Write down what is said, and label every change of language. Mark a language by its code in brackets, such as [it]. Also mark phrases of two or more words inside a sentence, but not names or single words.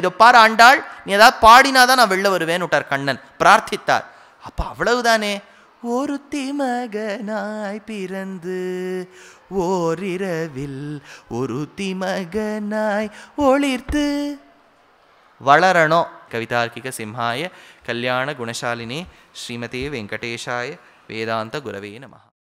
[ta] இதோ பாரு ஆண்டாள், நீ ஏதாவது பாடினாதான் நான் வெளில வருவேன்னு விட்டார் கண்ணன், பிரார்த்தித்தார். அப்போ அவ்வளவுதானே. ஒருத்தி மகனாய் பிறந்து ஓரிரவில் ஒருத்தி மகனாய் ஒளிர்த்து வளரணும். [sa] कवितार्किक सिंहाय कल्याण गुणशालिने श्रीमते वेङ्कटेशाय वेदान्त गुरवे नमः.